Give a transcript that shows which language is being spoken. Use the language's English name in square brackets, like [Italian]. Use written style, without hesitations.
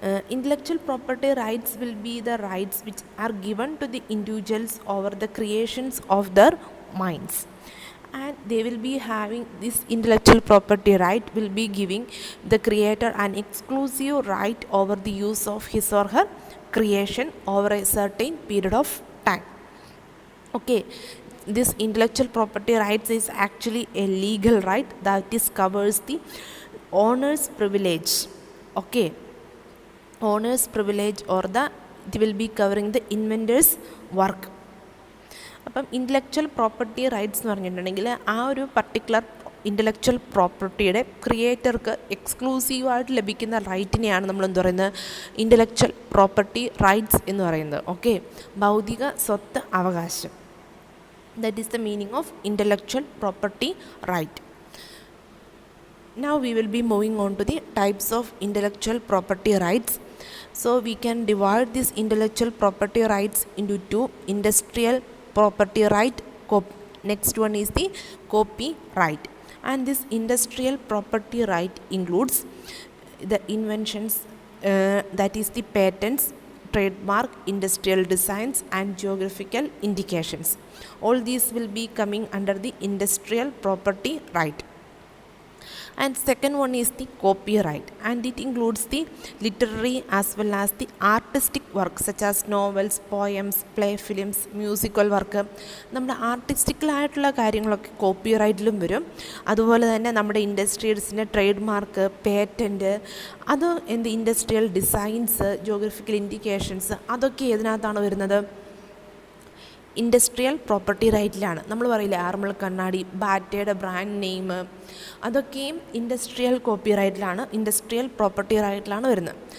[English] Intellectual property rights will be the rights which are given to the individuals over the creations of their minds, and they will be having this intellectual property right will be giving the creator an exclusive right over the use of his or her creation over a certain period of time, okay. This intellectual property rights is actually a legal right that is covers the owner's privilege, okay. Owner's privilege or it will be covering the inventor's work. [Malayalam] അപ്പം intellectual property rights എന്ന് പറഞ്ഞിട്ടുണ്ടെങ്കിൽ ആ ഒരു particular intellectual പ്രോപ്പർട്ടിയുടെ ക്രിയേറ്റർക്ക് എക്സ്ക്ലൂസീവായിട്ട് ലഭിക്കുന്ന റൈറ്റിനെയാണ് നമ്മൾ എന്ത് പറയുന്നത്, ഇൻ്റലക്ച്വൽ പ്രോപ്പർട്ടി റൈറ്റ്സ് എന്ന് പറയുന്നത്, ഓക്കെ. ഭൗതിക സ്വത്ത് അവകാശം, [English] That is the meaning of intellectual property right. Now we will be moving on to the types of intellectual property rights. So we can divide these intellectual property rights into two: industrial property right, next one is the copyright. And this industrial property right includes the inventions, that is the patents, trademark, industrial designs and geographical indications. All these will be coming under the industrial property right. And second one is the copyright, and it includes the literary as well as the artistic work such as novels, poems, play, films, musical work. [Malayalam] നമ്മുടെ ആർട്ടിസ്റ്റിക്കലായിട്ടുള്ള കാര്യങ്ങളൊക്കെ കോപ്പിറൈറ്റിലും വരും. അതുപോലെ തന്നെ നമ്മുടെ ഇൻഡസ്ട്രീസിൻ്റെ trade mark, patent, അത് industrial designs, geographical indications, അതൊക്കെ ഏതിനകത്താണ് വരുന്നത്, industrial property റൈറ്റിലാണ്. നമ്മൾ പറയില്ലേ ആർമൾ കണ്ണാടി, ബാറ്റയുടെ ബ്രാൻഡ് നെയിം, അതൊക്കെയും ഇൻഡസ്ട്രിയൽ കോപ്പി റൈറ്റിലാണ്, ഇൻഡസ്ട്രിയൽ പ്രോപ്പർട്ടി റൈറ്റിലാണ് വരുന്നത്.